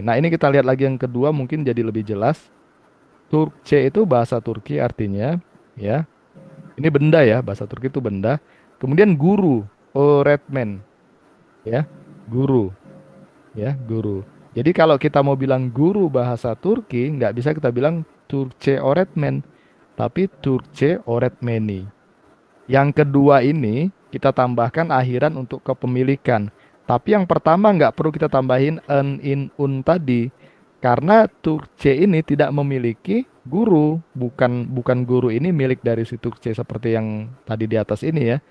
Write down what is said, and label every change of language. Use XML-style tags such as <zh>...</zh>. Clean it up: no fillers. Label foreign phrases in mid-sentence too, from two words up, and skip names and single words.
<id>Nah, ini kita lihat lagi yang kedua mungkin jadi lebih jelas. Turkce itu bahasa Turki artinya ya. Ini benda ya, bahasa Turki itu benda. Kemudian guru, öğretmen ya, guru ya, guru. Jadi kalau kita mau bilang guru bahasa Turki, nggak bisa kita bilang</id> <tr>Türkçe öğretmen,</tr> <id>tapi</id> <tr>Türkçe öğretmeni.</tr> <id>Yang kedua ini kita tambahkan akhiran untuk kepemilikan. Tapi yang pertama nggak perlu kita tambahin en, in, un tadi. Karena Turkce ini tidak memiliki guru, bukan guru ini milik dari si Turkce seperti yang tadi di atas ini ya.</id>